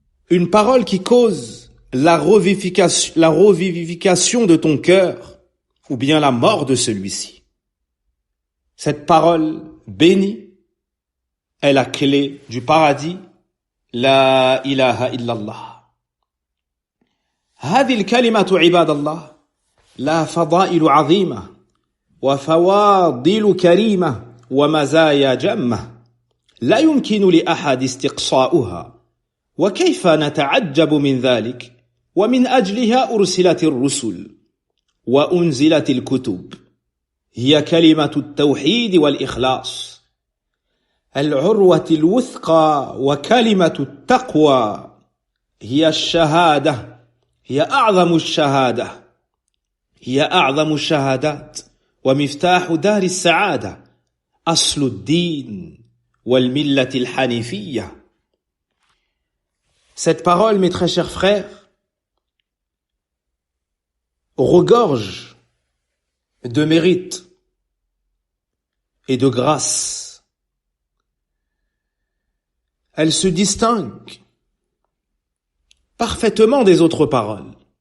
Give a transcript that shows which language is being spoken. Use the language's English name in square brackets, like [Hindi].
[French] Une parole qui cause la revivification de ton cœur ou bien la mort de celui-ci. Cette parole bénie est la clé du paradis. [Arabic] La ilaha illallah. هذه الكلمة عباد الله لا فضائل عظيمة وفواضل كريمة ومزايا جمة لا يمكن لأحد استقصاؤها وكيف نتعجب من ذلك ومن أجلها أرسلت الرسل وأنزلت الكتب هي كلمة التوحيد والإخلاص العروة الوثقى وكلمة التقوى هي الشهادة هي أعظم الشهادة هي أعظم الشهادات ومفتاح دار السعادة أصل الدين والملة الحنيفية. [French] Cette parole, mes très chers frères, regorge de mérite et de grâce. Elle se distingue parfaitement des autres paroles.